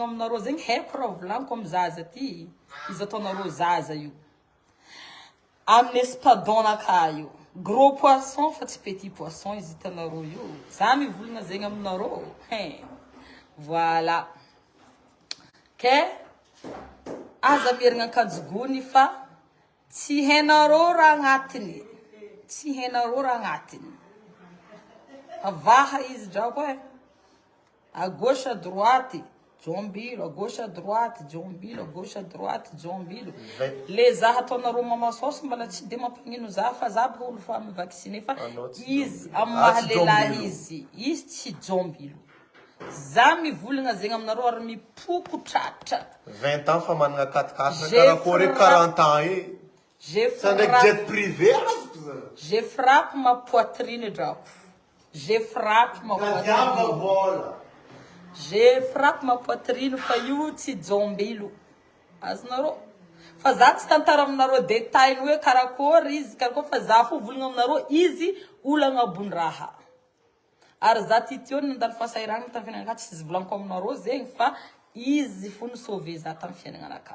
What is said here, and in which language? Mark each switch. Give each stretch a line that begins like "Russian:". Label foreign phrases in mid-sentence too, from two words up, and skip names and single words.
Malagasy: aminareo zegny haiko raha volaniko amin'ny zaza ty izy ataonareo zaza io amin'ny espadon-naka io
French: gros poisson
Malagasy: fa tsy
French: petit poisson
Malagasy: izy hitanareo io za mivolagna zegny aminareo voilà ke aza miragna akanjo gony fa tsy hainareo raha agnatiny tsy hainareo raha agnatiny avaha izy drako
French: à gauche à droite
Malagasy: Jombilo
French: à gauche à droite
Malagasy: Jombilo
French: à gauche à droite
Malagasy: Jombilo le zaha ataonareo mamasosy mbala tsy de mampagnino za fa za olo fa mivacciné fa izy amin'ny mahalelahy izy tsy Jombilo za mivolagna zegny aminareo ary mipoko tratra
French: 20 ans
Malagasy: fa manana 4x4 karakory
French: 40 ans Ça n'est que jet privé. Je frappe ma poitrine drako. Je frappe ma poitrine. Je frappe ma poitrine
Malagasy: fa io tsy Jombilo. Azonareo. Fa za tsy tantara aminareo détail hoe karakory izy karakory fa za fo volagna aminareo izy olagna ambony raha. Ary za titio nandalo fahasairana tamin'ny fiainana tsy izy volaniko aminareo zegny fa izy fo nisauve za tamin'ny fiainana anaka.